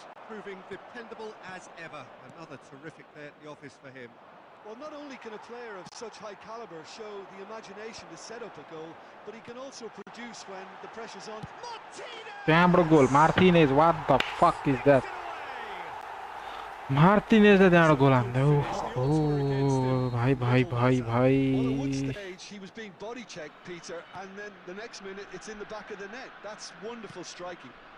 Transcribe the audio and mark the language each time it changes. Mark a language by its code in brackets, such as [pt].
[en] Proving dependable as ever. Another terrific day at the office for him. Well, not only can a player of such high caliber show the imagination to set up a goal, but he can also produce when the pressure's on. [ne] त्यहाँबाट goal [en] Martinez, what the fuck is that? [ne] Martinez त्यहाँबाट goal हान्दै ओ भाइ [en] Well, at one stage he was being body checked, Peter, and then the next minute it's in the back of the net. That's wonderful striking.